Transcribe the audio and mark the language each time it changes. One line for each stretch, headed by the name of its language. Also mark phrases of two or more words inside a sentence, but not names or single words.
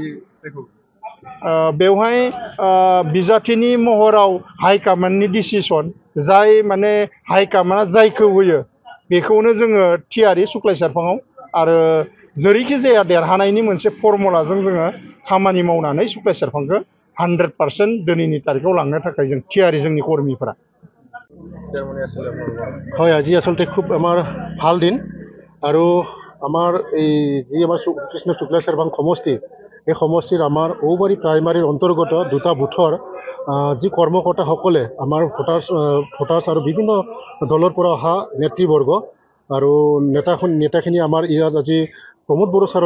Bodo: बेवहाय बिजाथिनि महराव हाइकमान्डनि डिसिसन जाय माने हाइकमान्डआ जायखौ होयो बेखौनो जोङो थियारि सुक्लाय सेरफाङाव आरो जेरैखि जाया देरहानायनि मोनसे फर्मुलाजों जोङो खामानि मावनानै सुक्लाय सेरफांखौ 100% दिनैनि तारिखआव लांनो थाखाय जों थियारि जोंनि कर्मीफोरा
Assamese: হয় আজি আসলতে খুব আমাৰ ভাল দিন আৰু আমাৰ এই যি আমাৰ কৃষ্ণ শুক্লা সেৰভাং সমষ্টি এই সমষ্টিৰ আমাৰ ঔবাৰী প্ৰাইমাৰীৰ অন্তৰ্গত দুটা বুথৰ যি কৰ্মকৰ্তাসকলে আমাৰ ভোটাৰ্ছ আৰু বিভিন্ন দলৰ পৰা অহা নেতৃবৰ্গ আৰু নেতাখিনি আমাৰ ইয়াত আজি প্ৰমোদ বড়ো ছাৰৰ